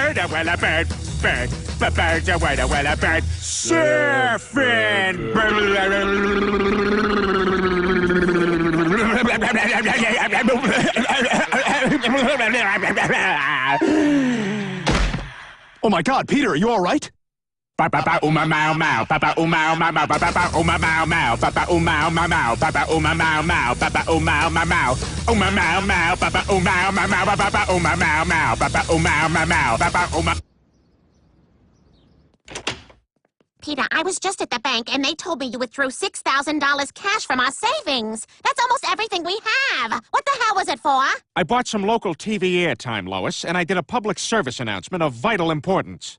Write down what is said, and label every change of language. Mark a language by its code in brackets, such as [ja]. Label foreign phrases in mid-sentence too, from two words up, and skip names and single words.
[en] Oh, well, a bird, bird. But bird's a word. Oh, well, a bird. Surfin'. Oh my God, Peter, are you all right? Papa uma mau mau, papa uma mau mau, papa uma mau mau, papa uma mau mau, papa uma mau mau, papa uma mau mau, uma mau mau, papa uma mau mau, papa uma mau mau, papa uma mau mau, papa uma. Peter, I was just at the bank, and they told me you withdrew $6,000 cash from our savings. That's almost everything we have. What the hell was it for? I bought some local TV airtime, Lois, and I did a public service announcement of vital importance.